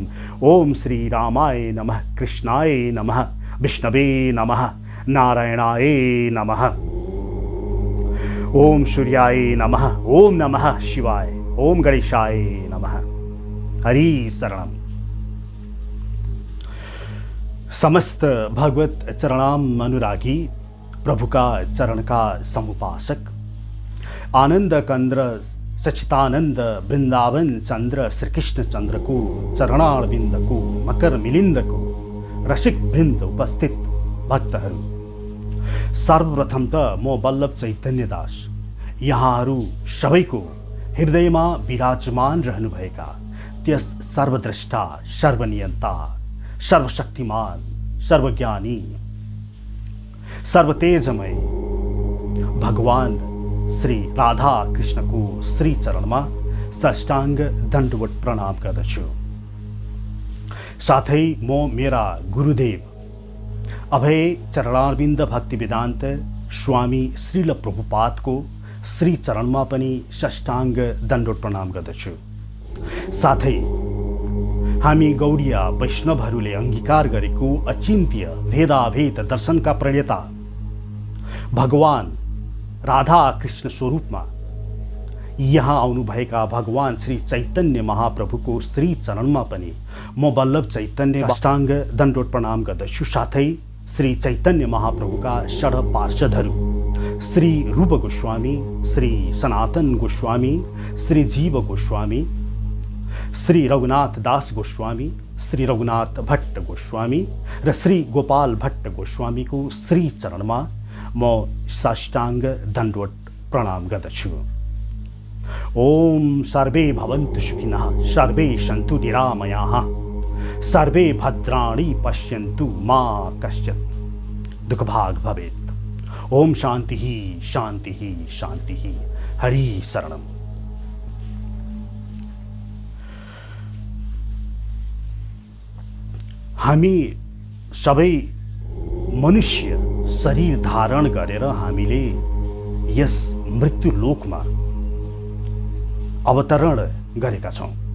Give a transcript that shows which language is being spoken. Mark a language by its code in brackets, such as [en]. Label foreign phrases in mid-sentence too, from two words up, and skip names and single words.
[sa] ओम श्री रामाय नमः कृष्णाय नमः विष्णवे नमः नारायणाय नमः। ओम सूर्याय नमः ओम नमः शिवाय ओम गणेशाय नमः। हरि शरणम। समस्त भगवत चरणाम अनुरागी प्रभु का चरण का समुपासक आनंद कंद्र सचितानंद वृंदावन चंद्र श्री कृष्ण चंद्र को चरणारविंद को मकर मिलिंद को [ne] रसिक वृंद उपस्थित भक्तहरू सर्वप्रथम त म बल्लभ चैतन्य दास यहाँहरू सबैको हृदयमा विराजमान रहनुभएका त्यस सर्वद्रष्टा सर्वनियन्ता सर्वशक्तिमान सर्वज्ञानी सर्वतेजमय भगवान श्री राधा कृष्ण को श्री चरणमा साष्टांग दण्डवत प्रणाम गर्दछु। साथै म मेरा गुरुदेव अभय चरणारविन्द भक्तिवेदान्त स्वामी श्रील प्रभुपादको श्री चरणमा पनि साष्टांग दण्डवत प्रणाम गर्दछु। साथै हामी गौडीय वैष्णवहरूले अंगीकार गरेको अचिन्त्य भेदाभेद दर्शनका प्रणेता भगवान राधा कृष्ण स्वरूपमा यहाँ आउनुभएका भगवान श्री चैतन्य महाप्रभुको श्री चरणमा पनि म बल्लभ चैतन्य साष्टांग दण्डवत प्रणाम गर्दछु। साथै श्री चैतन्य महाप्रभुका षड पार्षदहरू श्री रूप गोस्वामी श्री सनातन गोस्वामी श्री जीव गोस्वामी श्री रघुनाथ दास गोस्वामी श्री रघुनाथ भट्ट गोस्वामी र श्री गोपाल भट्ट गोस्वामी को श्री चरणमा म साष्टांग दण्डवत प्रणाम गर्दछु। [sa] ओम सर्वे भवन्तु सुखिनः सर्वे सन्तु निरामयाः सर्वे भद्राणि पश्यन्तु मा कश्चित् दुःखभाग् भवेत्। ओम शान्तिः शान्तिः शान्तिः। हरि शरणम्। [ne] हामी सबै मनुष्य शरीर धारण गरेर हामीले यस मृत्यु लोकमा अवतरण गरेका छौं।